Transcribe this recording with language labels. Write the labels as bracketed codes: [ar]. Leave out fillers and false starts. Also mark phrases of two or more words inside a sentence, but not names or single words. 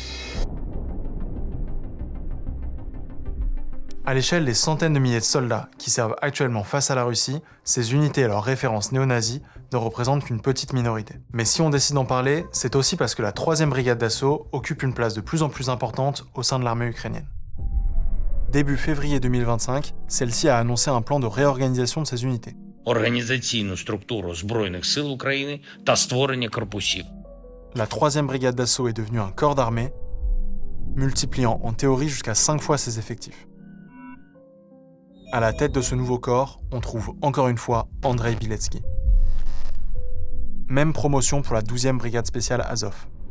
[fr] À l'échelle des centaines de milliers de soldats qui servent actuellement face à la Russie, ces unités et leurs références néo-nazis ne représentent qu'une petite minorité. Mais si on décide d'en parler, c'est aussi parce que la 3e brigade d'assaut occupe une place de plus en plus importante au sein de l'armée ukrainienne. Début février 2025, celle-ci a annoncé un plan de réorganisation de ses unités. [uk] Організаційну структуру Збройних сил України та створення корпусів. [fr] La 3e brigade d'assaut est devenue un corps d'armée, multipliant en théorie jusqu'à 5 fois ses effectifs. À la tête de ce nouveau corps, on trouve encore une fois Andrei Biletsky. Même promotion pour la 12e brigade spéciale Azov.